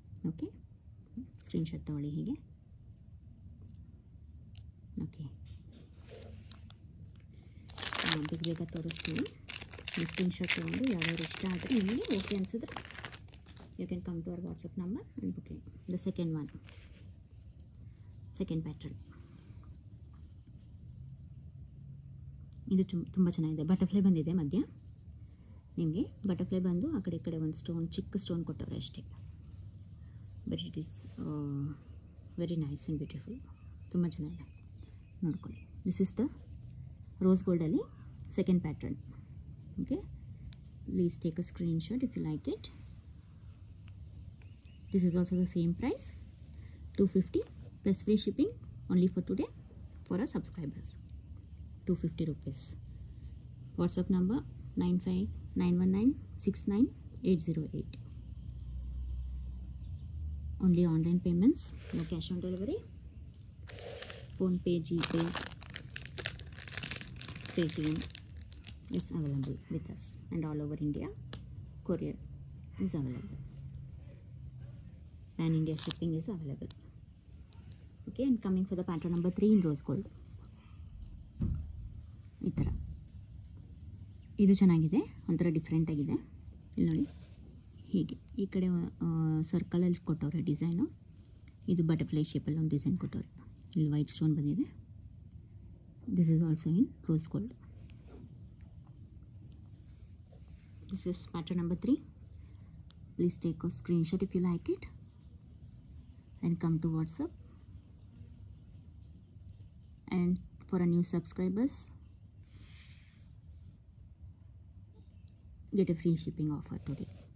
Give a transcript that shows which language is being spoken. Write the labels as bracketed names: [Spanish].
[Kannada] Okay, screenshot ತಗೊಳ್ಳಿ ಹೀಗೆ. Okay, ಬೇಗ ತೋರಿಸ್ತೀನಿ. ಈ ಸ್ಕ್ರೀನ್ಶಾಟ್ ತೊಗೊಂಡು ಯಾವ್ಯಾರು ಇಷ್ಟ ಆದರೆ ನಿಮಗೆ ಓಕೆ ಅನಿಸಿದ್ರೆ [English] you can come to our WhatsApp number and booking. The second one, second pattern. [Kannada] ಇದು ತುಂಬ ಚೆನ್ನಾಗಿದೆ. ಬಟರ್ಫ್ಲೈ ಬಂದಿದೆ ಮಧ್ಯ. ನಿಮಗೆ ಬಟರ್ಫ್ಲೈ ಬಂದು ಆ ಕಡೆ ಈ ಕಡೆ ಒಂದು ಸ್ಟೋನ್, ಚಿಕ್ಕ ಸ್ಟೋನ್ ಕೊಟ್ಟವ್ರೆ ಅಷ್ಟೇ. [English] But it is very nice and beautiful. [Kannada] ತುಂಬ ಚೆನ್ನಾಗಿದೆ, ನೋಡ್ಕೊಳ್ಳಿ. [English] This is the rose ಗೋಲ್ಡಲ್ಲಿ second pattern. Okay, please take a screenshot if you like it. This is also the same price, 250 plus free shipping only for today for our subscribers. 250 rupees. WhatsApp number 9591969808. Only online payments, no cash on delivery. Phone Pay, GPay, Paytm is available with us, and all over India courier is available. Pan India shipping is available. Okay, and coming for the pattern number 3 in rose gold. [Kannada] ಈ ಥರ ಇದು ಚೆನ್ನಾಗಿದೆ, ಒಂಥರ different ಆಗಿದೆ. ಇಲ್ಲಿ ನೋಡಿ, ಹೀಗೆ ಈ ಕಡೆ ಸರ್ಕಲಲ್ಲಿ ಕೊಟ್ಟವ್ರೆ ಡಿಸೈನು. ಇದು ಬಟರ್ಫ್ಲೈ ಶೇಪಲ್ಲಿ ಒಂದು ಡಿಸೈನ್ ಕೊಟ್ಟವ್ರೆ. ಇಲ್ಲಿ ವೈಟ್ ಸ್ಟೋನ್ ಬಂದಿದೆ. [English] This is also in rose gold. This is pattern number 3. Please take a screenshot if you like it and come to WhatsApp. And for our new subscribers, get a free shipping offer today.